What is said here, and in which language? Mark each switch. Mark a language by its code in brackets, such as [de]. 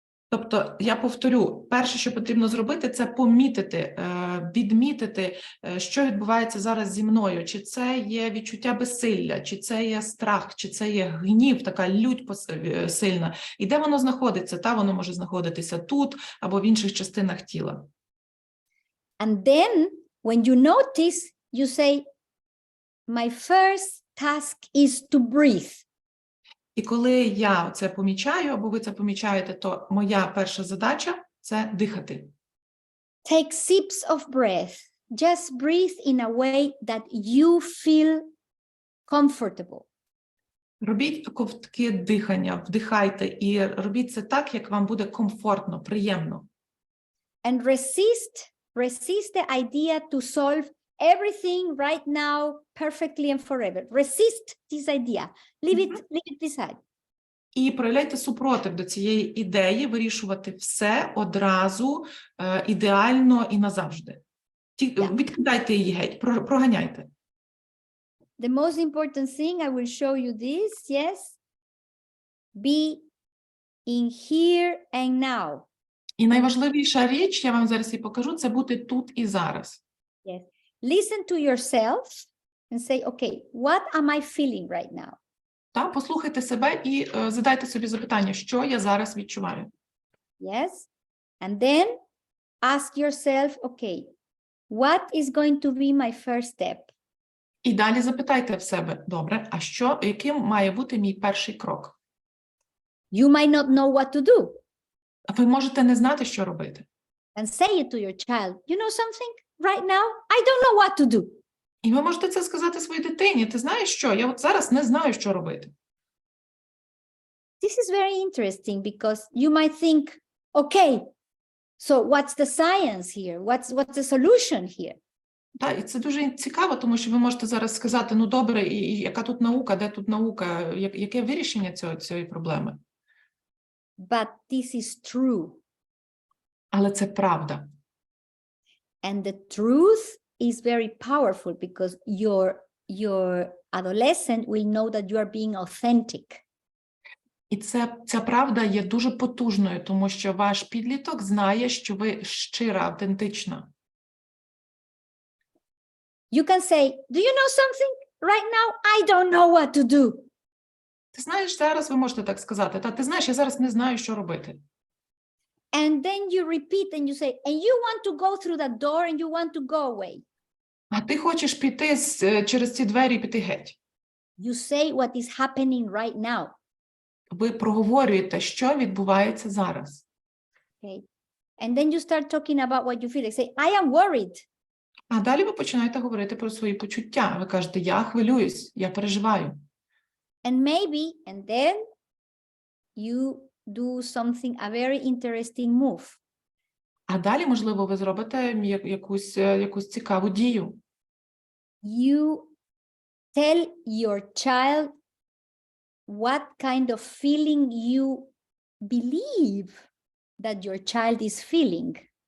[uk] Тобто, я повторю, перше, що потрібно зробити, це помітити, відмітити, що відбувається зараз зі мною. Чи це є відчуття безсилля, чи це є страх, чи це є гнів, така лють сильна. І де воно знаходиться? Воно може знаходитися тут або в інших частинах тіла. [en] And then, when you notice, you say, my first task is to breathe. [uk] І коли я це помічаю, або ви це помічаєте, то моя перша задача – це дихати. [en] Take sips of breath. Just breathe in a way that you feel comfortable. [uk] Робіть ковтки дихання, вдихайте і робіть це так, як вам буде комфортно, приємно. [en] And resist the idea to solve everything right now perfectly and forever. Resist this idea. Leave it beside. [uk] І проявляйте супротив до цієї ідеї вирішувати все одразу, ідеально і назавжди. Відкидайте її геть, проганяйте. [en] The most important thing, I will show you this, yes. Be in here and now. [uk] І найважливіша річ, я вам зараз і покажу, це бути тут і зараз. [en] Yes. Listen to yourself and say, okay, what am I feeling right now? [uk] Та, послухайте себе і задайте собі запитання, що я зараз відчуваю. [en] Yes. And then ask yourself, okay, what is going to be my first step? [uk] І далі запитайте в себе, добре, а яким має бути мій перший крок? [en] You might not know what to do. [uk] Ви можете не знати, що робити. [en] And say it to your child. You know something? Right now, I don't know what to do. [uk] І ви можете це сказати своїй дитині. Ти знаєш що? Я от зараз не знаю, що робити. [en] This is very interesting because you might think, okay, so what's the science here? What's the solution here? [uk] Так, і це дуже цікаво, тому що ви можете зараз сказати, ну добре, і яка тут наука, де тут наука, яке вирішення цієї проблеми? [en] But this is true. [uk] Але це правда. [en] And the truth is very powerful because your adolescent will know that you are being authentic. [uk] І ця правда є дуже потужною, тому що ваш підліток знає, що ви щира, автентична. [en] You can say, do you know something? Right now, I don't know what to do. [uk] Ти знаєш, зараз ви можете так сказати, та ти знаєш, я зараз не знаю, що робити. [en] And then you repeat and you say, and you want to go through that door and you want to go away. [uk] А ти хочеш піти через ці двері і піти геть. [en] You say what is happening right now. [uk] Ви проговорюєте, що відбувається зараз. [en] Okay. And then you start talking about what you feel. Like say, I am worried. [uk] А далі ви починаєте говорити про свої почуття. Ви кажете, я хвилююсь, я переживаю. [en] And maybe, and then you do something, a very interesting move. [uk] А далі, можливо, ви зробите якусь цікаву дію. [en] You tell your child what kind of feeling you believe that your child is feeling.